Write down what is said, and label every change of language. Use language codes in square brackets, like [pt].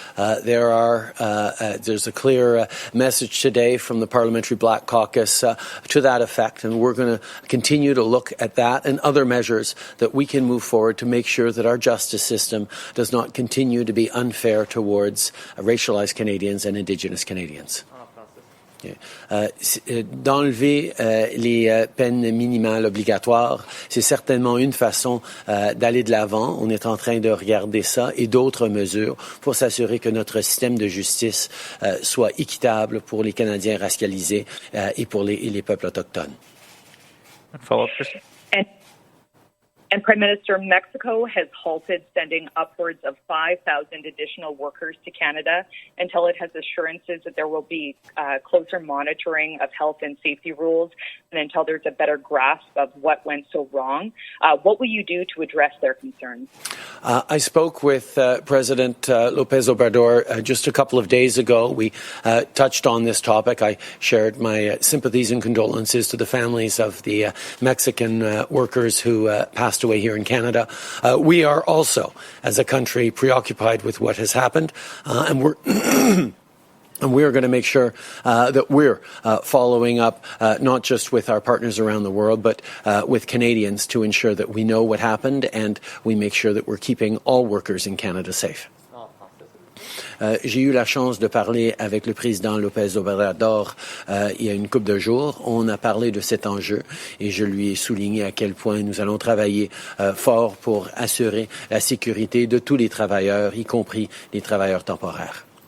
[en] There's a clear message today from the Parliamentary Black Caucus to that effect, and we're going to continue to look at that and other measures that we can move forward to make sure that our justice system does not continue to be unfair towards racialized Canadians and Indigenous Canadians. [fr] D'enlever les peines minimales obligatoires, c'est certainement une façon d'aller de l'avant. On est en train de regarder ça et d'autres mesures pour s'assurer que notre système de justice soit équitable pour les Canadiens racialisés et pour les peuples autochtones. [en] Follow-up, Christy. And Prime Minister, Mexico has halted sending upwards of 5,000 additional workers to Canada until it has assurances that there will be closer monitoring of health and safety rules and until there's a better grasp of what went so wrong. What will you do to address their concerns? I spoke with President López Obrador just a couple of days ago. We touched on this topic. I shared my sympathies and condolences to the families of the Mexican workers who passed away here in Canada. We are also, as a country, preoccupied with what has happened, and we're and we're going to make sure that we're following up not just with our partners around the world, but with Canadians to ensure that we know what happened and we make sure that we're keeping all workers in Canada safe. [fr] J'ai eu la chance de parler avec le président López Obrador il y a une couple de jours. On a parlé de cet enjeu et je lui ai souligné à quel point nous allons travailler fort pour assurer la sécurité de tous les travailleurs, y compris les travailleurs temporaires.